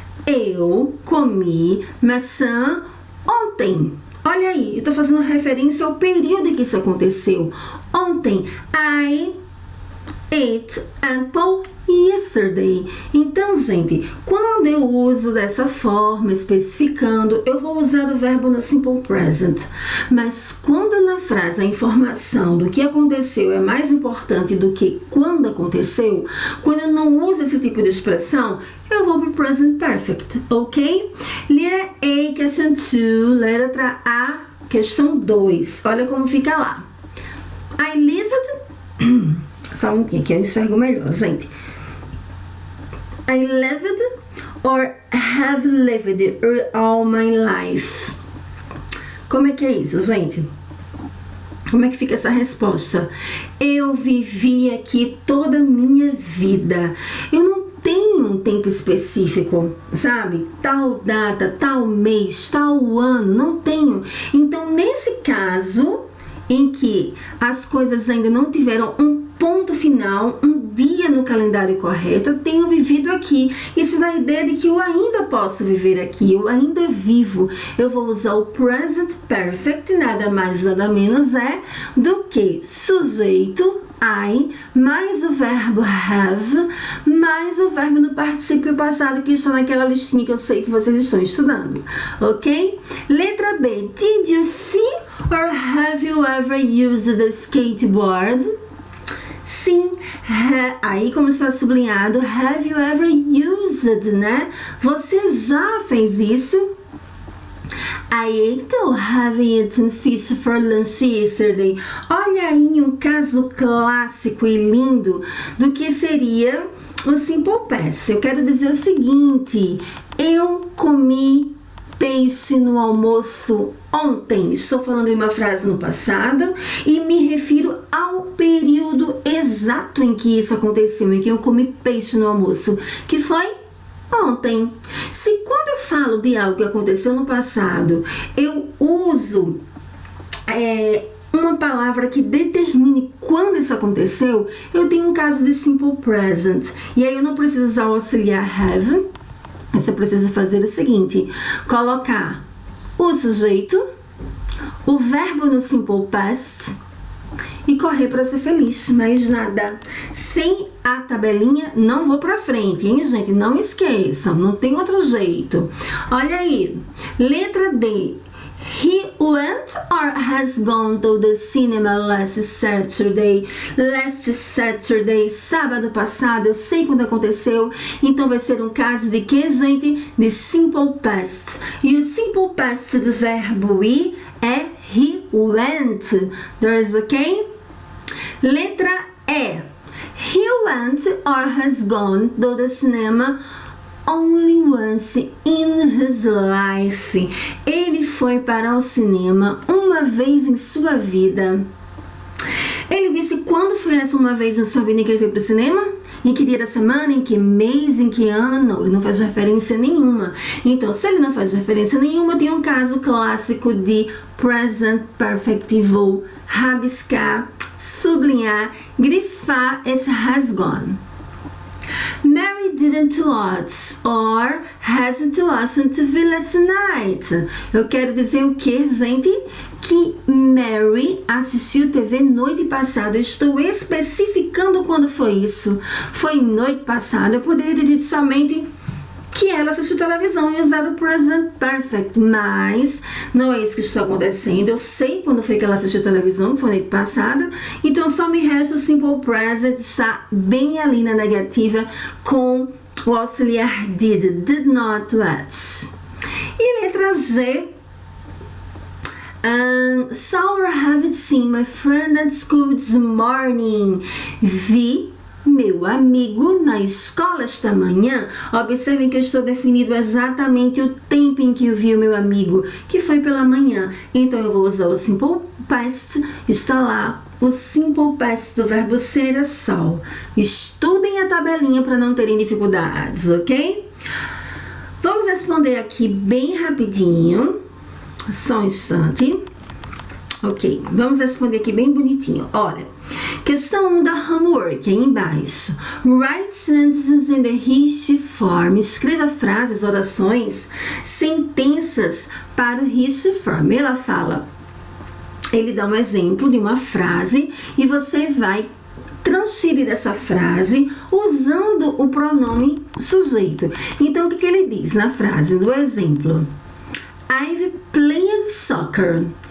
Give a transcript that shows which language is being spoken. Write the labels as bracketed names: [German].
[Portuguese] Eu comi maçã ontem. Olha aí, eu estou fazendo referência ao período em que isso aconteceu. Ontem, [English] I ate apple yesterday. [Portuguese] Então, gente, quando eu uso dessa forma, especificando, eu vou usar o verbo no simple present. Mas quando na frase a informação do que aconteceu é mais importante do que quando aconteceu, quando eu não uso esse tipo de expressão, eu vou para o present perfect, ok? Letra A, question 2, letra A, questão 2. Olha como fica lá. [English] I lived... [Portuguese] Só um pouquinho que eu enxergo melhor, gente. [English] I lived or have lived all my life. [Portuguese] Como é que é isso, gente? Como é que fica essa resposta? Eu vivi aqui toda a minha vida. Eu não tenho um tempo específico, sabe? Tal data, tal mês, tal ano, não tenho. Então, nesse caso, em que as coisas ainda não tiveram um ponto final, um dia no calendário correto, eu tenho vivido aqui. Isso dá a ideia de que eu ainda posso viver aqui, eu ainda vivo. Eu vou usar o present perfect, nada mais nada menos é do que sujeito, I, mais o verbo have, mais o verbo no particípio passado que está naquela listinha que eu sei que vocês estão estudando, ok? Letra B, [English] did you see or have you ever used a skateboard? [Portuguese] Sim, aí como está sublinhado, [English] have you ever used, [Portuguese] né? Você já fez isso? [English] I ate or have eaten fish for lunch yesterday. [Portuguese] Olha aí um caso clássico e lindo do que seria o simple past. Eu quero dizer o seguinte, eu comi peixe no almoço ontem. Estou falando em uma frase no passado e me refiro ao período exato em que isso aconteceu, em que eu comi peixe no almoço, que foi ontem. Se quando eu falo de algo que aconteceu no passado, eu uso uma palavra que determine quando isso aconteceu, eu tenho um caso de simple present. E aí eu não preciso usar o auxiliar have. Você precisa fazer o seguinte, colocar o sujeito, o verbo no simple past e correr para ser feliz, mais nada. Sem a tabelinha, não vou para frente, hein, gente? Não esqueçam, não tem outro jeito. Olha aí, letra D. [English] He went or has gone to the cinema last Saturday. Last Saturday, [Portuguese] sábado passado, eu sei quando aconteceu. Então vai ser um caso de que, gente? De simple past. E o simple past do verbo ir é [English] he went. [Portuguese] There's okay? Letra E. [English] He went or has gone to the cinema only once in his life. [Portuguese] Ele foi para o cinema uma vez em sua vida. Ele disse quando foi essa uma vez na sua vida em que ele foi para o cinema? Em que dia da semana, em que mês, em que ano? Não, ele não faz referência nenhuma. Então, se ele não faz referência nenhuma, tem um caso clássico de present perfect. Vou rabiscar, sublinhar, grifar esse [English] has gone. Mary didn't watch or hasn't watched TV last night. [Portuguese] Eu quero dizer o que, gente? Que Mary assistiu TV noite passada. Eu estou especificando quando foi isso. Foi noite passada. Eu poderia ter dito somente que ela assistiu televisão e usar o present perfect, mas não é isso que está acontecendo. Eu sei quando foi que ela assistiu televisão, que foi noite passada, então só me resta o simple present, está bem ali na negativa com o auxiliar [English] did not watch. [Portuguese] E letra G, [English] saw or haven't seen my friend at school this morning. [Portuguese] Vi meu amigo na escola esta manhã. Observem que eu estou definindo exatamente o tempo em que eu vi o meu amigo, que foi pela manhã. Então eu vou usar o simple past. Está lá o simple past do verbo ser, saw. Estudem a tabelinha para não terem dificuldades, ok? Vamos responder aqui bem rapidinho. Só um instante. Ok, vamos responder aqui bem bonitinho. Olha, questão 1 da homework, aí embaixo. [English] Write sentences in the rich form. [Portuguese] Escreva frases, orações, sentenças para o rich form. Ela fala, ele dá um exemplo de uma frase e você vai transferir essa frase usando o pronome sujeito. Então, o que ele diz na frase do exemplo? [English] I've played soccer.